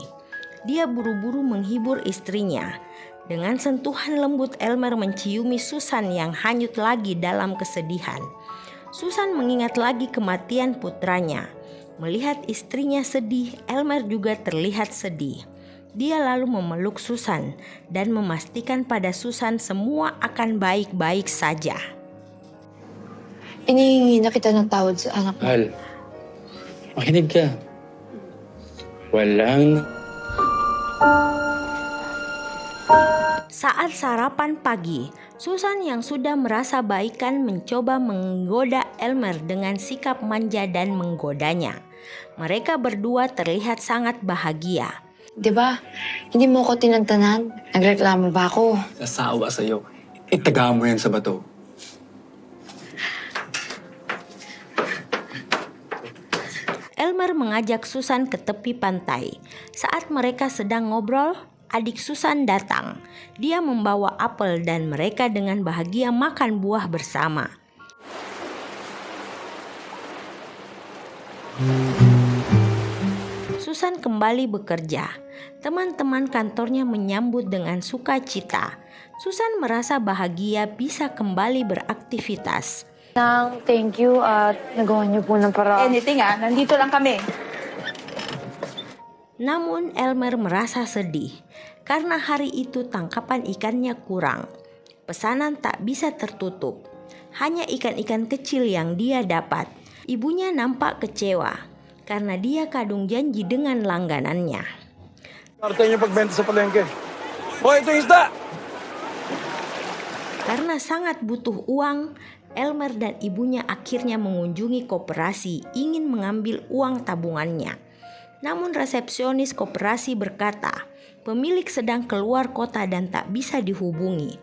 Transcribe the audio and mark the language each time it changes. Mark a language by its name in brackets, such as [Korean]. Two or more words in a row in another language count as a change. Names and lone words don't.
[Indonesian] Dia buru-buru menghibur istrinya. Dengan sentuhan lembut Elmer menciumi Susan yang hanyut lagi dalam kesedihan. Susan mengingat lagi kematian putranya. Melihat istrinya sedih, Elmer juga terlihat sedih. Dia lalu memeluk Susan dan memastikan pada Susan semua akan baik-baik saja. [Filipino] Inihingi na kita ng tawad sa anak mo. Hal, makinig ka. Walang... [Indonesian] Saat sarapan pagi, Susan yang sudah merasa baikan mencoba menggoda Elmer dengan sikap manja dan menggodanya. Mereka berdua terlihat sangat bahagia. [Filipino] Diba? Hindi mo ko tinantanan. Nagreklamo ba ako? Sasawa sa'yo. Itaga mo yan sa bato. [Indonesian] Elmer mengajak Susan ke tepi pantai. Saat mereka sedang ngobrol, adik Susan datang. Dia membawa apel dan mereka dengan bahagia makan buah bersama. Susan kembali bekerja. Teman-teman kantornya menyambut dengan sukacita. Susan merasa bahagia bisa kembali beraktivitas. [Filipino] Nang, [English] thank you [Filipino] at nagawa niyo po ng paraan. Anything nandito lang kami. [Indonesian] Namun Elmer merasa sedih karena hari itu tangkapan ikannya kurang. Pesanan tak bisa tertutup. Hanya ikan-ikan kecil yang dia dapat. Ibunya nampak kecewa karena dia kadung janji dengan langganannya. [Filipino] Parte niyo pagbenta sa palengke. O, ito yung isda! [Indonesian] Karena sangat butuh uang, Elmer dan ibunya akhirnya mengunjungi koperasi ingin mengambil uang tabungannya. Namun resepsionis koperasi berkata, pemilik sedang keluar kota dan tak bisa dihubungi.